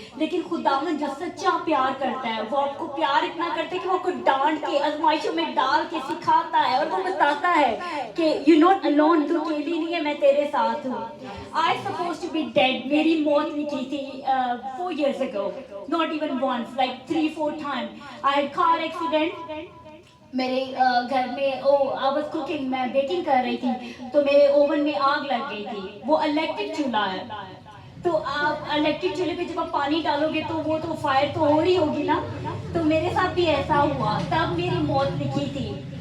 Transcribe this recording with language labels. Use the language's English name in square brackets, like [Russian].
[Urdu] لیکن خداوند جو سچا پیار کرتا ہے وہ آپ کو پیار اتنا کرتا ہے کہ وہ آپ کو ڈانٹ کے آزمائشوں میں ڈال کے سکھاتا ہے اور وہ بتاتا ہے کہ [English] you not alone, [Urdu] تو اکیلی نہیں ہے، میں تیرے ساتھ ہوں. [English] I supposed to be dead. [Urdu] میری موت نکلی تھی [English] 4 years ago. Not even once, like 3-4 times. I had car accident. [Urdu] میرے گھر میں [English] I was cooking، [Urdu] میں بیکنگ کر رہی تھی تو میرے اوون میں آگ لگ گئی تھی. وہ الیکٹرک چولہا ہے، تو آپ الیکٹرک چولہے پہ جب آپ پانی ڈالو گے تو وہ تو فائر تو ہو رہی ہوگی نا. تو میرے ساتھ بھی ایسا ہوا، تب میری موت لکھی تھی.